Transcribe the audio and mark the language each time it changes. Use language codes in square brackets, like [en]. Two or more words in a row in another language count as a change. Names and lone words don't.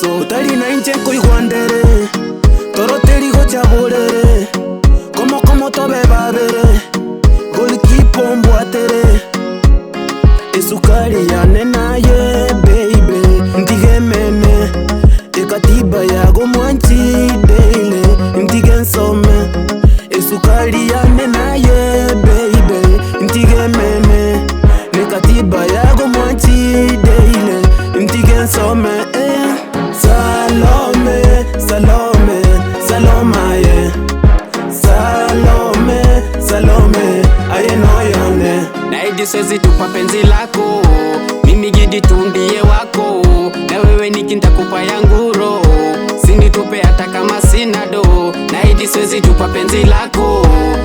[guz] utari na inche kuigwandere, toroteri go chaburere, como tobe babere, golikipo mbwatere, esukari yane naye baby, ndigemene, ekatiba yago mwanchi daily, ndigensome, esukari yane naye baby, ndigemene, nekatiba yago mwanchi daily, ndigensome. [sw] Salome, Salome, Salomaye. Salome, Salome, aye noyone. Naidi siwezi tupa penzi lako, mimi Gidi tu ndiye wako, na wewe nikintakupa yangu roho, sinitupe hata kama sina do. Naidi siwezi tupa penzi lako,